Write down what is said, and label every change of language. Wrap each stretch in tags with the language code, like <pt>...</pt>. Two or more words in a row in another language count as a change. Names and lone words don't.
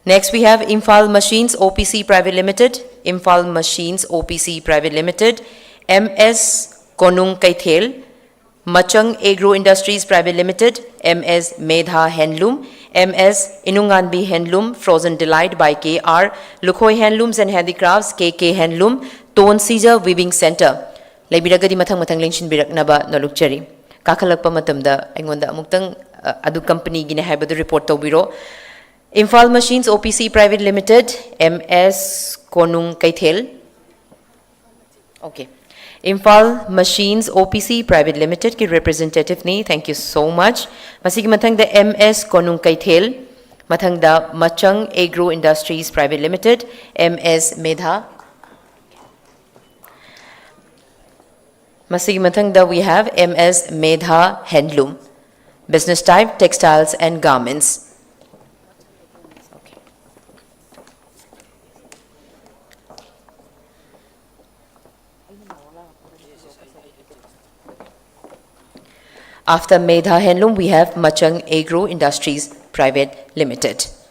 <en>Next, we have Imphal Machines OPC Private Limited, Imphal Machines OPC Private Limited, MS Konung Kaithel, Machang Agro Industries Private Limited, MS Medha Handloom, MS Inunganbi Handloom, Frozen Delight by KR, Lukhoi Handlooms and Handicrafts, KK Handloom, Tone Caesar Weaving Center.</en> <mni>Laibiragadi mathang lengshin biraknaba nalukchari. Kakalakpa matamda aingonda amuktang adu company gine haibadu report tawbiro.</mni> <en>Imphal Machines OPC Private Limited, MS Konung Kaithel. Okay. Imphal Machines OPC Private Limited</en> <mni>ki representative ni,</mni> <en>thank you so much.</en> <mni>Masigi mathang da MS Konung Kaithel, mathang da Machang Agro Industries Private Limited, MS Medha. Masigi mathang da</mni> <en>we have MS Medha Handloom, business type textiles and garments. After Medha Handloom, we have Machang Agro Industries Private Limited.</en>